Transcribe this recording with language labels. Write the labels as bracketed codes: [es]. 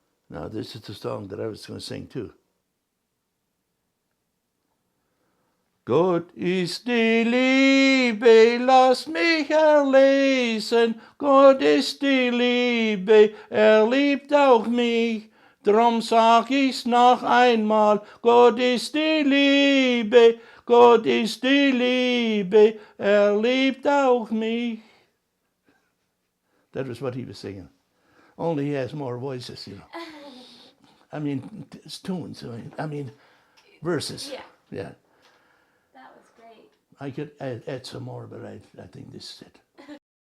[en] Now this is the song that I was going to sing too. Go [de] Gott ist die Liebe, lasst mich erlesen. Gott ist die Liebe, liebt auch mich. Drum sag ich's noch einmal, Gott ist die Liebe, Gott ist die Liebe, liebt auch mich. [en] That was what he was singing. Only he has more voices, you know. I mean, it's tunes, I mean, verses. Yeah. Yeah. That was great. I could add some more, but I think this is it.